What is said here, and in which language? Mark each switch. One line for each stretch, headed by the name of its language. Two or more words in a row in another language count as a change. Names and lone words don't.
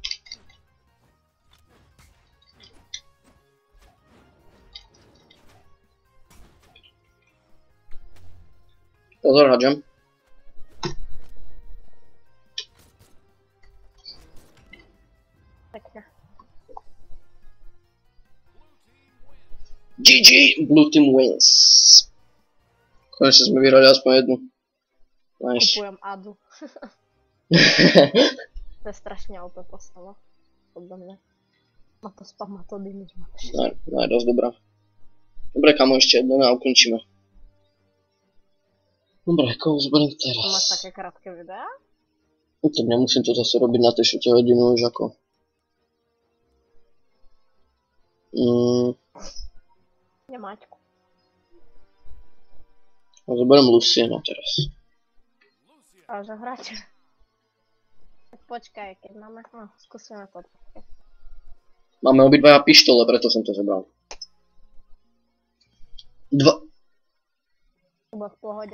Slovak: Pozor, hadžem.
Czech: Pěkně. GG!
English: Blue team wins.
Czech: Konečně jsme vyhrali aspoň jednu. Nice.
Slovak: Kupujem Adu.
Czech: To je strašně OP postava. Podle mě. Má to spam, má to damage, má to všechno. Ne, dost dobrá. Dobré, kamo, ještě jedno a ukončíme.
Slovak: Dobré, koho zberem To máš teraz? také krátké videa? No tak nemusím to zase robiť na té 4 hodinu už jako. Nemáčku. A zoberiem Luciana teraz. Ale že hráč. Tak počkaj, keď máme, no, skúsime to. Máme obidvaja pištole, preto som to zobral. Bude v pohode.